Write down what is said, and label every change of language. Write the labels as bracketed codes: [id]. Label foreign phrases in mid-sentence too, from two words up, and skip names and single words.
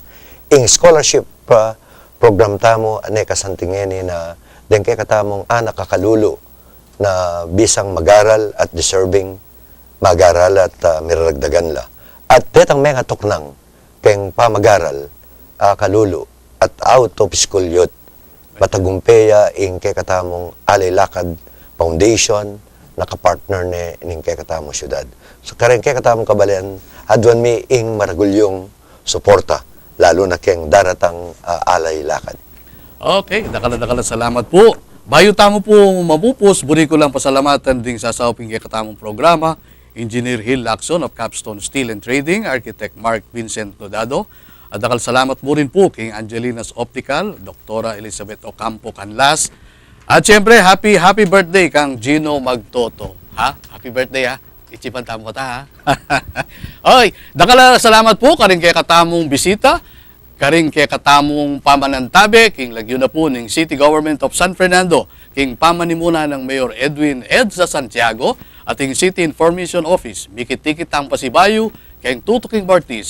[pam] Ing [en] scholarship program [pam] tamo, ane kasantingeni na den kay katamong anak kakalulu na bisang mag-aral at deserving mag-aral at miraragdagan la. At tetang may katuknang keng pamag-aral, kalulu at [en] out of school youth, [pam] matagumpeya ing kay katamong alay lakad foundation, nakapartner ning kay katamong syudad. So kareng kay katamong kabalen, adwan mi ing maragulyong suporta, lalo na keng daratang alay lakad. Okay, dakala salamat po. Bayo tamo po mapupos, buri ko lang pasalamatan ding sasawping kay katamong programa, Engineer Hill Lacson of Capstone Steel and Trading, Architect Mark Vincent Lodado, At dakal salamat mo rin po kay Angelina's Optical, Dr. Elizabeth Ocampo Canlas. At syempre, [en] happy birthday [pam] kang Gino Magtoto. Ha? [en] Happy birthday [pam] ha. Ichipan tamo ka ta ha. Okay, dakal salamat po karing kay katamong bisita, karing kay katamong pamanantabe, king lagyo na po ng City Government of San Fernando, king pamanimuna ng Mayor Edwin Edsa Santiago, at king City Information Office, mikit-tikit ang pasibayo, king tutuking Bartis.